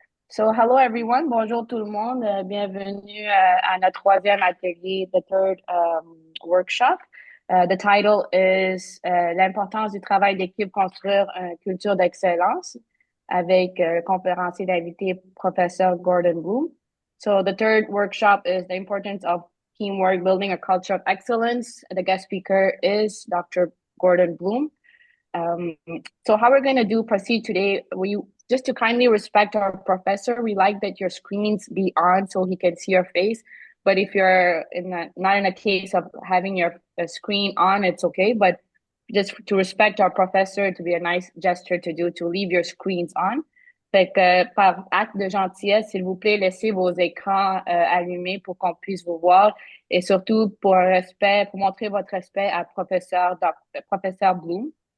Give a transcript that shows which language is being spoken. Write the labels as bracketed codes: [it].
[en] So hello everyone, [fr] bonjour tout le monde, bienvenue à notre troisième atelier, [en] the third workshop. The title is [fr] l'importance du travail d'équipe, construire une culture d'excellence avec conférencier d'invité Professeur Gordon Bloom. [en] So the third workshop is the importance of teamwork, building a culture of excellence. The guest speaker is Dr. Gordon Bloom. Um, so how we're going to proceed today, we just to kindly respect our professor, we like that your screens be on so he can see your face. But if you're not in a case of having your screen on, it's okay. But just to respect our professor, to be a nice gesture to do, to leave your screens on. [fr] Fait que par acte de gentillesse, s'il vous plaît, laissez vos écrans allumés pour qu'on puisse vous voir et surtout pour respect, pour montrer votre respect à professeur Bloom.